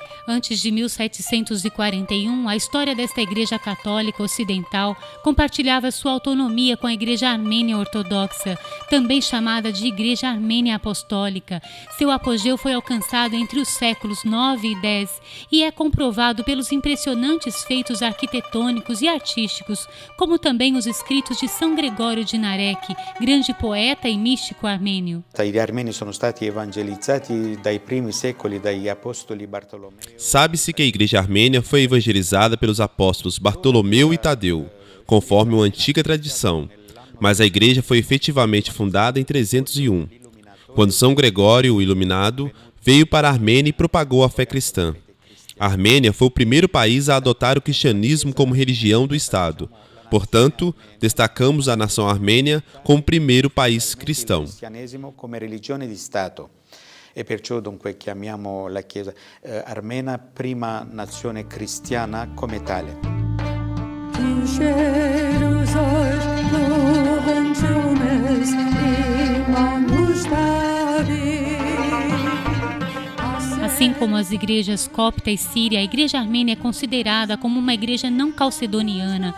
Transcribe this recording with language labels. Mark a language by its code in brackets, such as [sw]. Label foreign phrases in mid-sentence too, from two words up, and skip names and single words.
[pt] Antes de 1741, a história desta Igreja Católica Ocidental compartilhava sua autonomia com a Igreja Armênia Ortodoxa, também chamada de Igreja Armênia Apostólica. Seu apogeu foi alcançado entre os séculos 9 e 10 e é comprovado pelos impressionantes feitos arquitetônicos e artísticos, como também os escritos de São Gregório de Narek, grande poeta e místico armênio. [it] Gli armeni sono stati evangelizzati dai primi secoli dagli apostoli Bartolomeo. [pt] Sabe-se que a Igreja Armênia foi evangelizada pelos apóstolos Bartolomeu e Tadeu, conforme uma antiga tradição, mas a Igreja foi efetivamente fundada em 301, quando São Gregório, o Iluminado, veio para a Armênia e propagou a fé cristã. A Armênia foi o primeiro país a adotar o cristianismo como religião do Estado. Portanto, destacamos a nação armênia como o primeiro país cristão. [it] E perciò dunque chiamiamo la Chiesa armena prima nazione cristiana come tale. [pt] Assim como as igrejas copta e síria, a Igreja Armênia é considerada como uma igreja não calcedoniana.